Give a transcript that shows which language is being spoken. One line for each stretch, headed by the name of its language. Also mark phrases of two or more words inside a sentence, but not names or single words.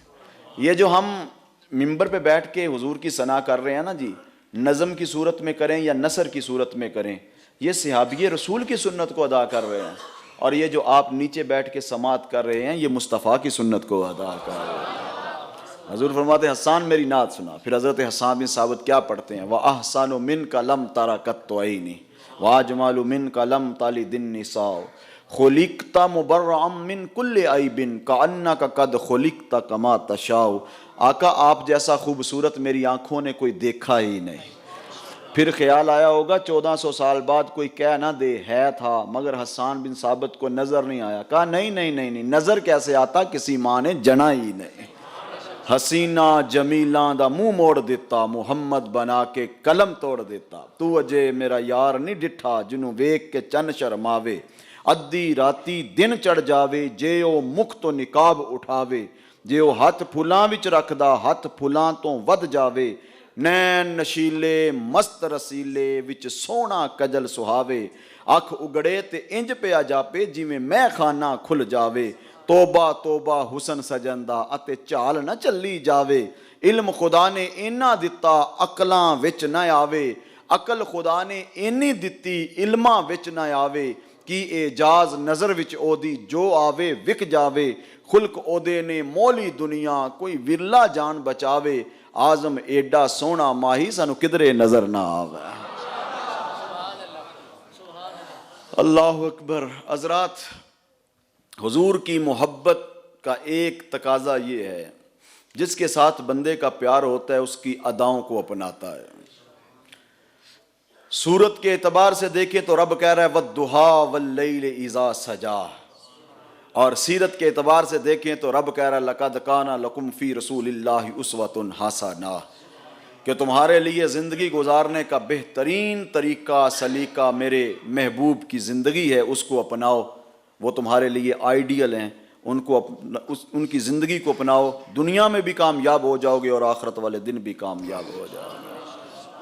Urdu: یہ جو ہم ممبر پہ بیٹھ کے حضور کی ثنا کر رہے ہیں نا جی، نظم کی صورت میں کریں یا نثر کی صورت میں کریں، یہ صحابی رسول کی سنت کو ادا کر رہے ہیں، اور یہ جو آپ نیچے بیٹھ کے سماعت کر رہے ہیں یہ مصطفیٰ کی سنت کو ادا کر رہے ہیں۔ حضور فرماتے ہیں حسان میری نعت سنا۔ پھر حضرت حسان بن ثابت کیا پڑھتے ہیں؟
Arabic: وَأَحْسَنُ مِنْكَ لَمْ تَرَ قَطُّ عَيْنِي وَأَجْمَلُ مِنْكَ لَمْ تَلِدِ النِّسَاءُ خُلِقْتَ مُبَرَّأً مِنْ كُلِّ عَيْبٍ كَأَنَّكَ قَدْ خُلِقْتَ كَمَا تَشَاءُ۔
Urdu: آقا آپ جیسا خوبصورت میری آنکھوں نے کوئی دیکھا ہی نہیں۔ پھر خیال آیا ہوگا 1400 سال بعد کوئی کہہ نہ دے ہے تھا مگر حسان بن ثابت کو نظر نہیں آیا۔ کہا نہیں نہیں نہیں نہیں، نظر کیسے آتا، کسی ماں نے جنا ہی نہیں۔
Punjabi: حسینہ جمیلاں دا منہ موڑ دیتا، محمد بنا کے قلم توڑ دیتا۔ تو اجے میرا یار نہیں ڈٹھا، جنوں ویک کے چن شرماوے۔ ادھی راتی دن چڑھ جاوے، جے او مکھ تو نقاب اٹھاوے۔ جے او ہاتھ پھلاں وچ رکھدا، ہاتھ پھلاں تو ود جاوے۔ نین نشیلے مست رسیلے، وچ سونا کجل سہاوے۔ اکھ اگڑے تے انج پیا جاپے، جویں میں خانہ کھل جاوے۔ توبہ توبہ حسن سجندہ، اتے چال نہ چلی جاوے۔ علم خدا نے اینا دتا، عقلاں وچ نہ آوے۔ عقل خدا نے اینی دتی، علماں وچ نہ آوے۔ کی اعجاز نظر وچ او دی، جو آوے وک جاوے۔ خلق او دے نے مولی دنیا، کوئی ورلا جان بچاوے۔ آزم ایڈا سونا ماہی، سانو کدرے نظر نہ آوے۔
Arabic: اللہ اکبر۔
Urdu: حضرات، حضور کی محبت کا ایک تقاضا یہ ہے، جس کے ساتھ بندے کا پیار ہوتا ہے اس کی اداؤں کو اپناتا ہے۔ صورت کے اعتبار سے دیکھیں تو رب کہہ رہا ہے
Arabic: وَالضُّحَىٰ وَاللَّيْلِ اِذَا سَجَا،
Urdu: اور سیرت کے اعتبار سے دیکھیں تو رب کہہ رہا ہے
Arabic: لَقَدْ كَانَ لَكُمْ فِي رَسُولِ اللَّهِ أُسْوَةٌ حَسَنَةٌ،
Urdu: کہ تمہارے لیے زندگی گزارنے کا بہترین طریقہ سلیقہ میرے محبوب کی زندگی ہے، اس کو اپناؤ۔ وہ تمہارے لیے آئیڈیل ہیں، ان کی زندگی کو اپناؤ، دنیا میں بھی کامیاب ہو جاؤ گے اور آخرت والے دن بھی کامیاب ہو جاؤ گے۔